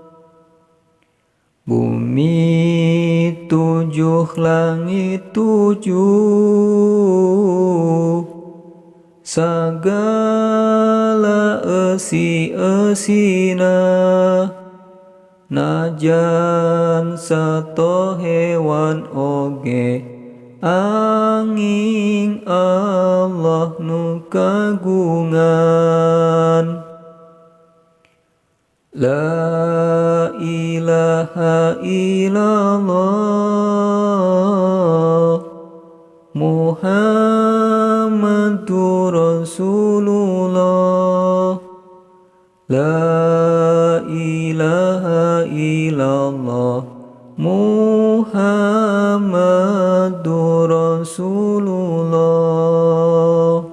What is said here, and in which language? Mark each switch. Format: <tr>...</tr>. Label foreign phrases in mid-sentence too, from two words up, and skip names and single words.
<su>Bumi 7, langit 7, sagala esi-esina, najan sato hewan oge, angin Allah nu kagungan.</su> <ar>لا إله إلا الله محمد رسول الله. لا إله إلا الله محمد رسول الله.</ar>